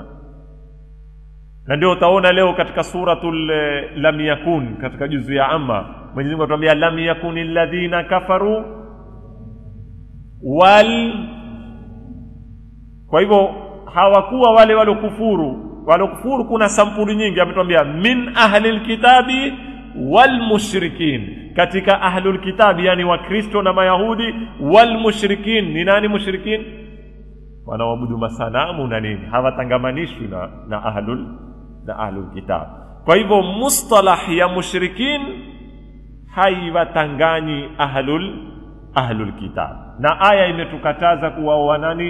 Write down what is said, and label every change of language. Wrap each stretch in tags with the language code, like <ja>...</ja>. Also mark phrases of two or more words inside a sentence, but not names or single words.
<sw>Na ndio utaona leo katika suratul lam yakun, katika juzu ya amma, Mwenyezi Mungu atuambia</sw> <ar>lam yakunil ladhina kafaru wal.</ar> <sw>Kwa hivyo hawakuwa wale walokufuru. Walokufuru kuna sampuli nyingi, ametuambia</sw> <ar>min ahlil kitabi wal mushrikin.</ar> <sw>Katika</sw> <ar>ahlul kitabi</ar> <sw>yani Wakristo na Mayahudi,</sw> <ar>wal mushrikin.</ar> <sw>Ni nani mushrikin? Wanaabudu masanamu na nini, hawatangamanishwi na</sw> <ar>ahlul kitab.</ar> <sw>Kwa hivyo mustalah ya mushrikin haiwatanganyi</sw> <ar>ahlul kitab,</ar> <sw>na aya imetukataza kuwaoa nani?</sw>